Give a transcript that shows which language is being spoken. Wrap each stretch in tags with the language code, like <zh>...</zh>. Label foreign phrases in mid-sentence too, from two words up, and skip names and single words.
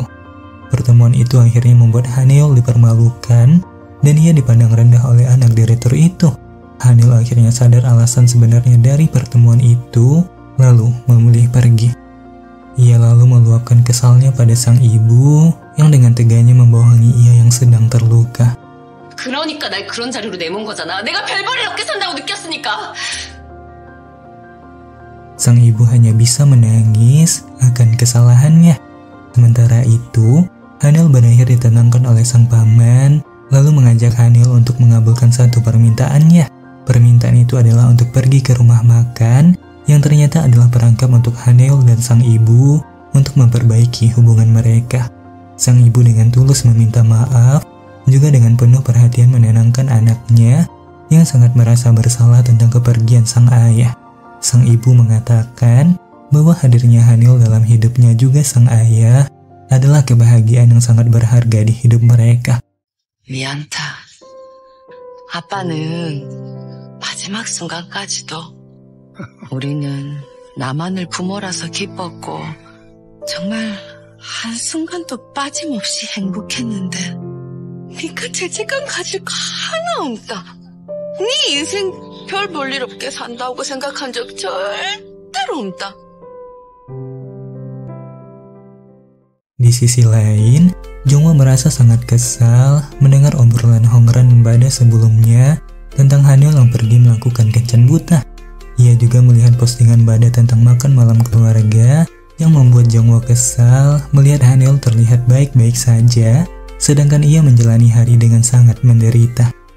<id>Pertemuan itu akhirnya membuat Haniel dipermalukan dan ia dipandang rendah oleh anak direktur itu. Haniel akhirnya sadar alasan sebenarnya dari pertemuan itu, lalu memilih pergi. Ia lalu meluapkan kesalnya pada sang ibu yang dengan teganya membohongi ia yang sedang terluka.</id> <ko>그러니까 날 그런 자리로 내몬 거잖아. 내가 별볼일 없게 산다고 느꼈으니까.</ko> <id>Sang ibu hanya bisa menangis akan kesalahannya. Sementara itu, Haniel berakhir ditenangkan oleh sang paman, lalu mengajak Haniel untuk mengabulkan satu permintaannya. Permintaan itu adalah untuk pergi ke rumah makan, yang ternyata adalah perangkap untuk Haniel dan sang ibu untuk memperbaiki hubungan mereka. Sang ibu dengan tulus meminta maaf, juga dengan penuh perhatian menenangkan anaknya yang sangat merasa bersalah tentang kepergian sang ayah. Sang ibu mengatakan bahwa hadirnya Haniel dalam hidupnya juga sang ayah adalah kebahagiaan yang sangat berharga di hidup mereka.</id> <ko>미안타. 아빠는 마지막 순간까지도 우리는 나만을 부모라서 기뻤고 정말 한순간도 빠짐없이 행복했는데 네가 죄책감 가질 거 하나 없다. 네 인생 별 볼일 없게 산다고 생각한 적 절대로 없다.</ko> <id>Di sisi lain, Jungwoo merasa sangat kesal mendengar obrolan Hongran dan Bada sebelumnya tentang Haniel yang pergi melakukan kencan buta. Ia juga melihat postingan Bada tentang makan malam keluarga yang membuat Jungwoo kesal melihat Haniel terlihat baik-baik saja, sedangkan ia menjalani hari dengan sangat menderita.</id>